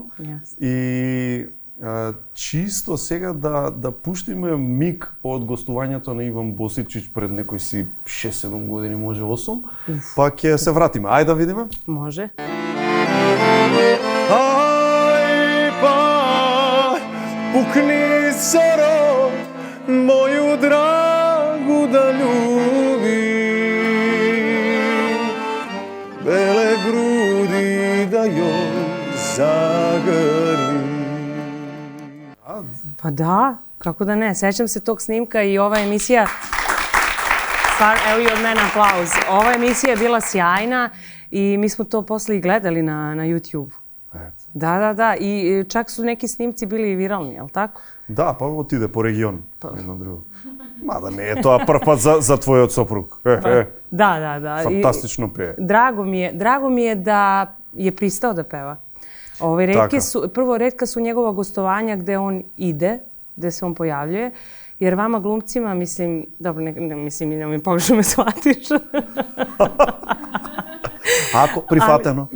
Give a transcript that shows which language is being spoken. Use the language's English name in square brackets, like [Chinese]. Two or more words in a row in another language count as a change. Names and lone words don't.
[Macedonian] И чисто сега да пуштиме миг од гостувањето на Иван Босичич пред некој си 6-7 години, може 8, па ќе се вратиме. Ајде да видиме. Може. Ај па, [Serbian] пукни соро, моју драгу да љуби, беле груди да јој загрни. Pa da, kako da ne. Sećam se tog snimka i ova emisija, evo i od mene aplauz. Ova emisija je bila sjajna i mi smo to posle i gledali na YouTube. Da. I čak su neki snimci bili viralni, jel tako? [Macedonian] Да, па отиде по регион, едно друго. Мада не е тоа прв пат за твојот сопруг. [Serbian] Da. [Macedonian] Фантастично пее. [Serbian] Drago mi je da je pristao da peva. Prvo, retka su njegova gostovanja gde on ide, gde se on pojavljuje, jer vama glumcima, mislim, dobro, ne mi pogrešno me shvatiš. Ako, prihvateno.